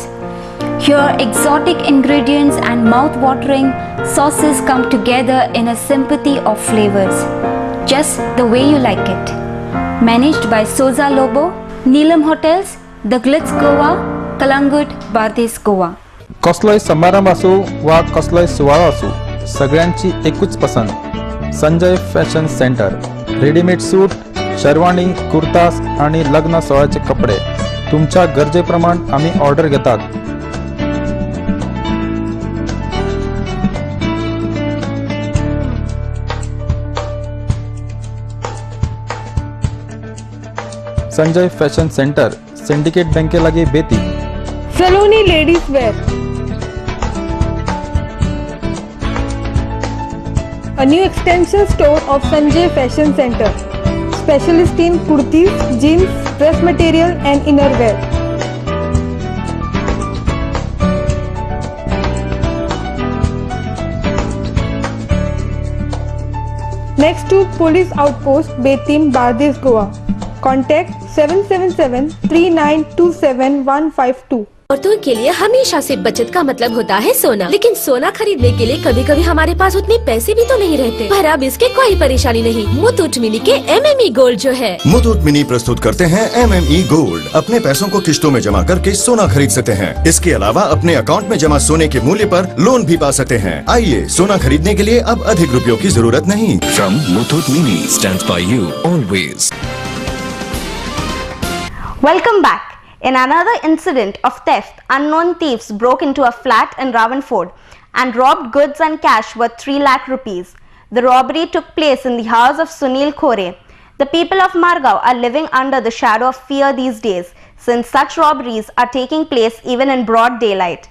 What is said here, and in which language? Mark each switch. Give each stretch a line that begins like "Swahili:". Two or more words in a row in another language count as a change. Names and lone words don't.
English: Here, exotic ingredients and mouth-watering sauces come together in a symphony of flavors, just the way you like it. Managed by Soza Lobo, Neelam Hotels, The Glitz Goa, Kalangut, Bardez, Goa.
Konkani: कसलोय समारंभ असो वा कसलोय सुवाळो असो सगळ्यांची एकूच पसंत संजय फॅशन सेंटर.
English: readymade suit,
Marathi: शेरवानी, कुर्तास आणि लग्न सोहळ्याचे कपडे तुमच्या गरजेप्रमाणे आम्ही ऑर्डर घेतात.
Konkani: संजय फॅशन सेंटर, सिंडिकेट बँके लागे बेती. सलोनी लेडीज वेयर.
English: A new extension store of Sanjay Fashion Center. Specialist in kurtis, jeans, dress material and innerwear. Next to Police Outpost, Betim, Bardes, Goa. Contact 777-3927-152.
Hindi: औरतों के लिए हमेशा से बचत का मतलब होता है सोना, लेकिन सोना खरीदने के लिए कभी कभी हमारे पास उतने पैसे भी तो नहीं रहते। पर अब इसके कोई परेशानी नहीं। मुथूट मिनी के MME गोल्ड जो है, मुथूट मिनी प्रस्तुत करते हैं MME गोल्ड। अपने पैसों को किश्तों में जमा करके सोना खरीद सकते हैं। इसके अलावा अपने अकाउंट में जमा सोने के मूल्य पर लोन भी पा सकते हैं। आइए, सोना खरीदने के लिए अब अधिक रुपयों की जरूरत नहीं।
English: From Muthut Mini stands by you always. Welcome back. In another incident of theft, unknown thieves broke into a flat in Ravanford and robbed goods and cash worth 3 lakh rupees. The robbery took place in the house of Sunil Khore. The people of Margao are living under the shadow of fear these days, since such robberies are taking place even in broad daylight.